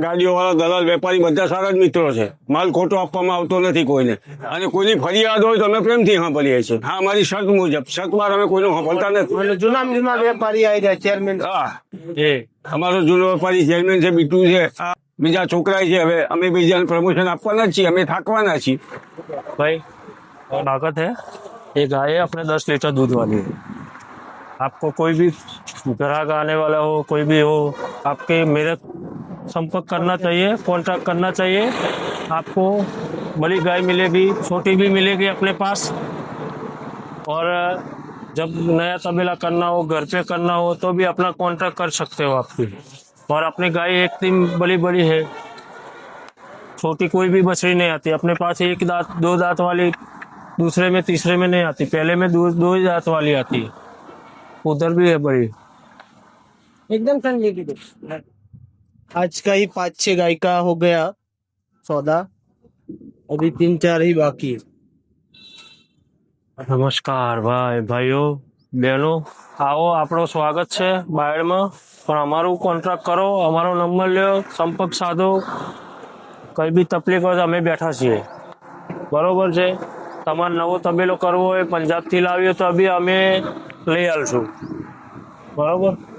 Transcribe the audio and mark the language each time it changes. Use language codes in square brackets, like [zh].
[gu] ગાડીઓ વાળા, દલાલ, વેપારી બધા સારા જ મિત્રો છે, માલ ખોટો આપવામાં આવતો નથી કોઈને અને કોઈની ફરિયાદ હોય તો અમે પ્રેમથી સાંભળીએ છીએ। હા, અમારી શર્ત મુજબ, શર્તમાં અમે કોઈનું સાંભળતા નથી। જૂના વેપારી આવી જાય, ચેરમેન, હા, એ અમારો જૂનો વેપારી ચેરમેન છે, બીટુ છે, બીજા છોકરા છે, હવે અમે બીજાને પ્રમોશન આપવાના જ છીએ, અમે થાકવાના છીએ। [hi] भाई ताकत है, ये गाय है अपने 10 लीटर दूध वाली है। आपको कोई भी ग्राहक आने वाला हो, कोई भी हो, आपके मेरे संपर्क करना चाहिए, कॉन्टैक्ट करना चाहिए, आपको बड़ी गाय मिलेगी, छोटी भी मिलेगी अपने पास। और जब नया तबेला करना हो, घर पे करना हो तो भी अपना कॉन्टैक्ट कर सकते हो आपकी। और अपनी गाय एक दिन बड़ी बड़ी है, छोटी कोई भी बछड़ी नहीं आती अपने पास, 1 दांत 2 दांत वाली दूसरे में तीसरे में नहीं आती, पहले में 2 ही दांत वाली आती है, उधर भी है बड़ी, एकदम ठंडी की। आज का ही 5-6 गाय का हो गया सौदा, अभी 3-4 ही बाकी है। नमस्कार भाई भाइयों बहनों, आओ [gu] આપણો સ્વાગત છે બાયડમાં, પણ અમારું કોન્ટ્રાક્ટ કરો, અમારો નંબર લ્યો, સંપર્ક સાધો, કઈ બી તકલીફ હોય તો અમે બેઠા છીએ, બરોબર છે। તમારે નવો તબેલો કરવો હોય, પંજાબથી લાવ્યો તો બી અમે લઈ આવીશું, બરોબર।